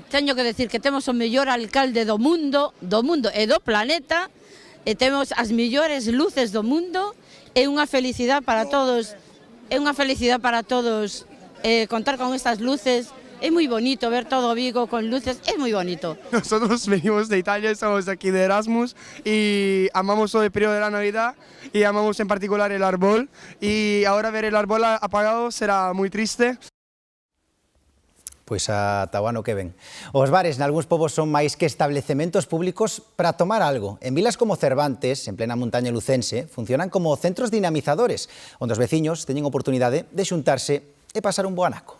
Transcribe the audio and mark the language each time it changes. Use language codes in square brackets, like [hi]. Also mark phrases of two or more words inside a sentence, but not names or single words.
[gl] Teño que decir que temos o mellor alcalde do mundo e do planeta, e temos as mellores luces do mundo, é unha felicidade para todos, contar con estas luces. É moi bonito ver todo Vigo con luces, é moi bonito. [es] Nosotros venimos de Italia, estamos aquí de Erasmus y amamos todo el periodo de la Navidad y amamos en particular el árbol, y ahora ver el árbol apagado será muy triste. [gl] Pois ata o ano que ven. Os bares nalgúns povos son máis que establecementos públicos para tomar algo. En vilas como Cervantes, en plena montaña lucense, funcionan como centros dinamizadores, onde os veciños teñen oportunidade de xuntarse e pasar un bo anaco.